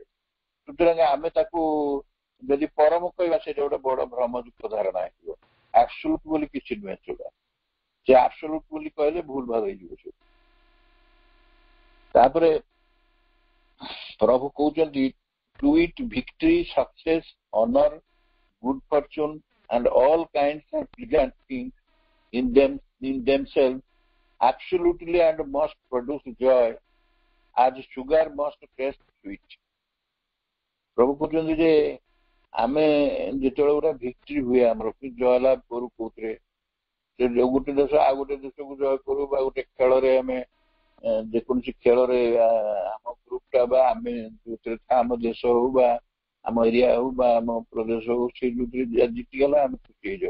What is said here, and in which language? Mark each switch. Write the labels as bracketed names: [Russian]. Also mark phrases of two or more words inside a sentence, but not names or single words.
[Odia] ସୁତରାଂ ଆମେ ତାକୁ ଯଦି ପରମ କହିବା, ସେଇଟା ଗୋଟେ ବଡ ଭ୍ରମଯୁକ୍ତ ଧାରଣା ହେଇଯିବ। ଆବସୋଲ୍ୟୁଟ ବୋଲି କିଛି ନୁହେଁ ସେଗୁଡା। ସେ ଆବସୋଲ୍ୟୁଟ ବୋଲି କହିଲେ ଭୁଲ ଭାଗ ହେଇଯିବ ସେ। ତାପରେ ପ୍ରଭୁ କହୁଛନ୍ତି [English] to wit victory, success, honour, good fortune and all kinds of pleasant things in themselves absolutely and must produce joy as sugar must taste sweet। [Odia] ପ୍ରଭୁ କହୁଛନ୍ତି ଯେ ଆମେ ଯେତେବେଳେ ଗୋଟେ ଭିକ୍ଟ୍ରି ହୁଏ, ଆମର ଜୟଲାଭ କରୁ କୋଉଥିରେ, ଗୋଟେ ଦେଶ ଆଉ ଗୋଟେ ଦେଶକୁ ଜୟ କରୁ, ବା ଗୋଟେ ଖେଳରେ ଆମେ ଯେକୌଣସି ଖେଳରେ ଆମ ଗ୍ରୁପଟା ବା ଆମେ ଯୋଉଥିରେ ଆମ ଦେଶ ହଉ ବା ଆମ ଏରିଆ ହଉ ବା ଆମ ପ୍ରଦେଶ ହଉ, ସେଇ ଯୋଉଥିରେ ଜିତିଗଲା ଆମେ ଖୁସି ହେଇଯାଉ।